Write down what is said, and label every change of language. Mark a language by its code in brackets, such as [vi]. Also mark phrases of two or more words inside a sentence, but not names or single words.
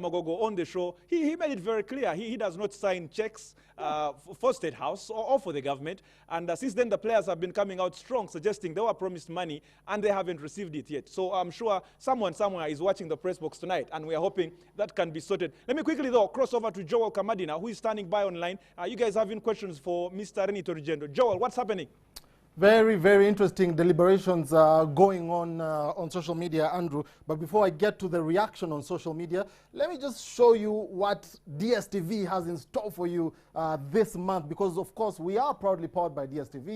[en] Magogo on the show, he made it very clear. He does not sign checks for State House or for the government. And since then, the players have been coming out strong, suggesting they were promised money and they haven't received it yet. So I'm sure someone somewhere is watching the press box tonight, and we are hoping that can be sorted. Let me quickly, though, cross over to Joel Kamadina, who is standing by online. You guys having questions for Mr. Renito Rugyendo. Joel, what's happening? Very, very interesting deliberations going on social media, Andrew. But before I get to the reaction on social media, let me just show you what DSTV has in store for you this month. Because, of course, we are proudly powered by DSTV.